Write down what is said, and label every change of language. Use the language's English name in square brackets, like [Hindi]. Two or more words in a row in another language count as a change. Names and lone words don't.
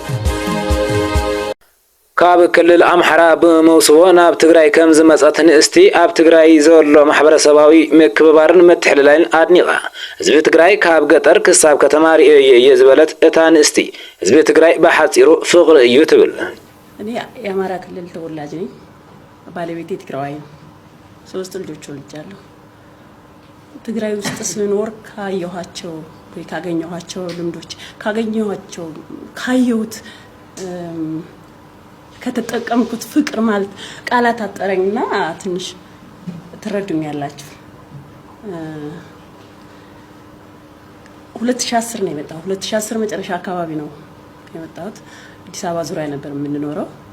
[Tigrinya] ካብ ክልል ኣምሓራ ብምውስቦ ናብ ትግራይ ከም ዝመጸት ንእስቲ ኣብ ትግራይ ዘሎ ማሕበረሰባዊ ምክብባርን ምትሕልላልን ኣድኒቓ ህዝቢ ትግራይ ካብ ገጠር ክሳብ ከተማ ርአዮ እየ ዝበለት እታ ንእስቲ ህዝቢ ትግራይ ብሓፂሩ ፍቕሪ እዩ ትብል [Amharic] እኔ የአማራ ክልል ተወላጅ ነኝ ባለቤቴ ትግራዋይ ነው 3 ልጆች ወልጃለሁ ትግራይ ውስጥ ስኖር ካየኋቸው ወይ ካገኘኋቸው ልምዶች ካገኘኋቸው ካየሁት ከተጠቀምኩት ፍቅር ማለት ቃላት አጠረኝና ትንሽ ትረዱኛላችሁ 2010 ነው የመጣው 2010 መጨረሻ አካባቢ ነው የመጣሁት አዲስ አበባ ዙሪያ ነበር የምንኖረው